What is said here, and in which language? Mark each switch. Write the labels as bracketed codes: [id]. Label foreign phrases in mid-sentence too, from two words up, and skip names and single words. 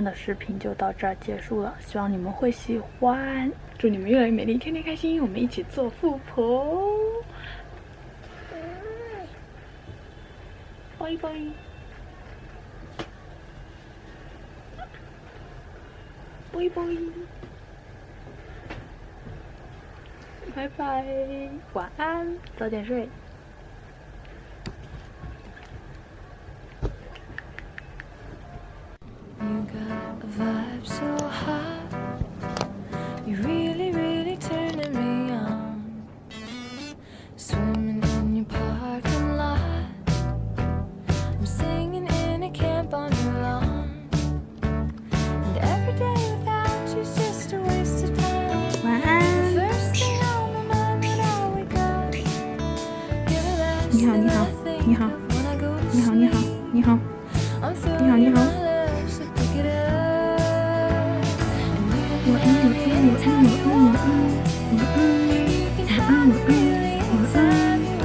[zh] 的视频就到这儿结束了，希望你们会喜欢，祝你们越来越美丽，天天开心，我们一起做富婆，拜拜，拜拜，拜拜，晚安，早点睡。 [en] You got a vibe so hot. You really, really turning me on. Swimming in your parking lot. I'm singing in a camp on your lawn. And every day without you's just a waste of time. [zh] 晚安。 [en] The first thing on my mind when I wake up. You're the last [zh] 你好， [en] thing [zh] 你好， [en] I think [zh] 你好， [en] of when I go to [zh] 你好，你好， [en] sleep. [zh] 你好， [en] I'm [zh] 你好，你 [en] throwing [zh] 好。 [en] my love, so pick it up. And you [zh] 晚安，晚安，晚安，晚安，晚安，晚安，晚安，晚安，晚安。